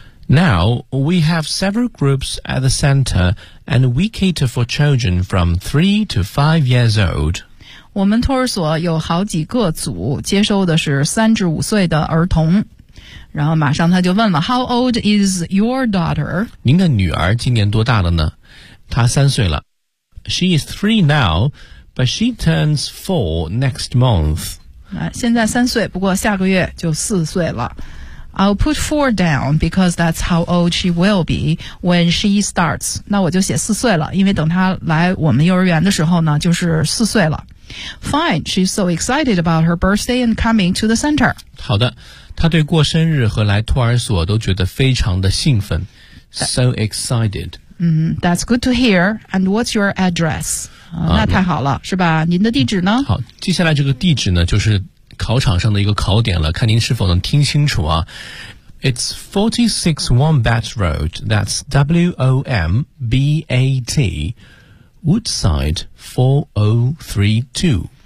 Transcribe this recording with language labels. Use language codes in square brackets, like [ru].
[en] Now, we have several groups at the center, and we cater for children from 3 to 5 years old. [zh] 我们托儿所有好几个组，接收的是3至5岁的儿童。然后马上他就问了 , [en] How old is your daughter? [zh] 您的女儿今年多大了呢？她3岁了。 [en] She is 3 now, but she turns 4 next month. [zh] 现在3岁，不过下个月就4岁了。 [en] I'll put 4 down because that's how old she will be when she starts. [zh] 那我就写4岁了，因为等她来我们幼儿园的时候呢，就是4岁了。 [en] Fine, she's so excited about her birthday and coming to the center. [zh] 好的，她对过生日和来托儿所都觉得非常的兴奋。 [en] So excited. That's good to hear. And what's your address? [zh] 那太好了，是吧？您的地址呢？好，接下来这个地址呢，就是考场上的一个考点了，看您是否能听清楚啊。 [en] It's 46 Wombat Road, that's W-O-M-B-A-T,Woodside 4032。